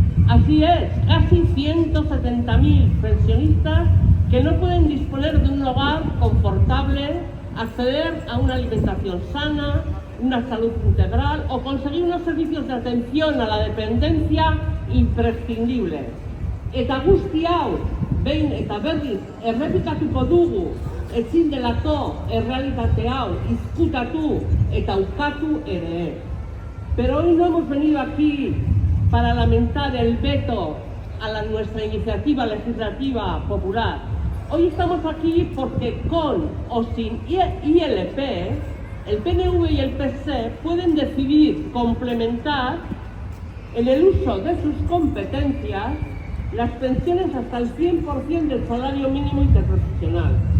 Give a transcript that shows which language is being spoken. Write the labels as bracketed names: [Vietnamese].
[Spanish] Así es, casi 170.000 pensionistas que no pueden disponer de un hogar confortable, acceder a una alimentación sana, una salud integral o conseguir unos servicios de atención a la dependencia imprescindibles. [Basque] Eta guzti hau, behin eta berriz errepikatuko dugu, ezin delako errealitate hau izkutatu eta ukatu ere. [Spanish] Pero hoy no hemos venido aquí para lamentar el veto a nuestra iniciativa legislativa popular. Hoy estamos aquí porque con o sin ILP, el PNV y el PC pueden decidir complementar en el uso de sus competencias las pensiones hasta el 100% del salario mínimo interprofesional.